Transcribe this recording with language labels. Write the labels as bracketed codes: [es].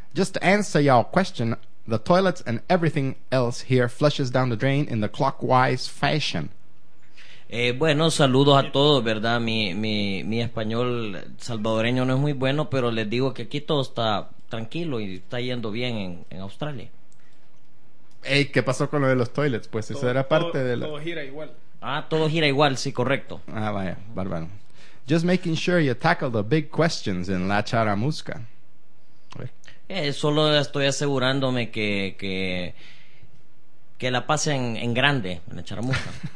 [en] Just to answer your question, the toilets and everything else here flushes down the drain in the clockwise fashion. [es] Bueno, saludos a todos, ¿verdad? Mi español salvadoreño no es muy bueno, pero les digo que aquí todo está tranquilo y está yendo bien en Australia. Ey, ¿qué pasó con lo de los toilets? Pues todo, eso era parte todo, de la... Todo gira igual. Ah, todo gira igual, sí, correcto. Ah, vaya, bárbaro. [en] Just making sure you tackle the big questions in La Charamusca. [es] Solo estoy asegurándome que la pasen en grande en La Charamusca.